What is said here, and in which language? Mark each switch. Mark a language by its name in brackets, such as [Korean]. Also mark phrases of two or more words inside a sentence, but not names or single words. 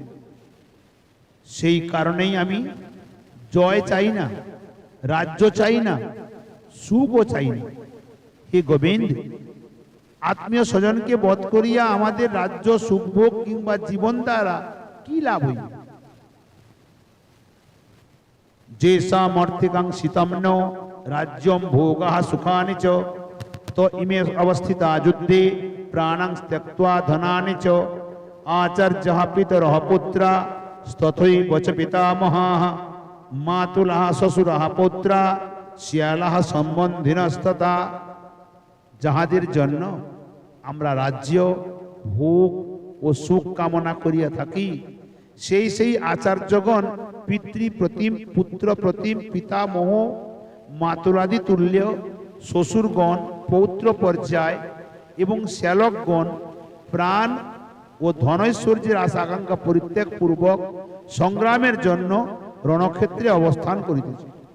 [Bangla] সেই কারণেই আমি জয় চাই না, রাজ্য চাই না, সুখও চাই না। হে গোবিন্দ, আত্মীয় স্বজনকে বধ করিয়া আমাদের রাজ্য সুখভোগ কিংবা জীবন দ্বারা কি লাভ হইবে? [Sanskrit] যেসাম অর্থিকাঙ্ক্ষিতম ন রাজ্যম ভোগঃ সুখানি চ তো ইমে অবস্থিতা যুদ্ধে প্রাণাং ত্যক্ত্বা ধনানি চ। আচার্যঃ পিতরঃ পুত্রা তথৈব চ পিতামহাঃ মাতুলঃ শ্বশুরঃ পৌত্রা শ্যালঃ সম্বন্ধিনস্তথা। [Bangla] যাহাদের জন্য আমরা রাজ্য ভোগ ও সুখ কামনা করিয়া থাকি, সেই আচার্যগণ পিতৃপ্রতিম, পুত্র প্রতিম, পিতামহ, মাতুলাদি তুল্য, শ্বশুরগণ, পৌত্র পর্যায় এবং শ্যালকগণ প্রাণ ও ধনৈশ্বর্যের আশা আকাঙ্ক্ষা পরিত্যাগ পূর্বক সংগ্রামের জন্য রণক্ষেত্রে অবস্থান করিতেছে।